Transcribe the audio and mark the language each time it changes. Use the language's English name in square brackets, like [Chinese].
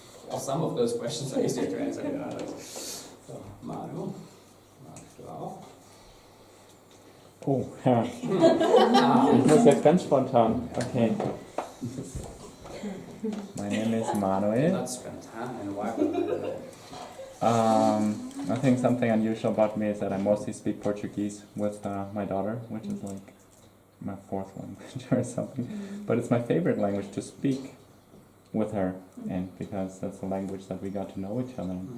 [English] Well, some of those questions are easier to answer than others. [German] So, Manu, magst du auch? Oh, ja. Ich muss jetzt ganz spontan. Okay. [English] My name is Manuel. Not spontan, and why would I think something unusual about me is that I mostly speak Portuguese with my daughter, which is like my fourth language or something. But it's my favorite language to speak with her, and because that's the language that we got to know each other.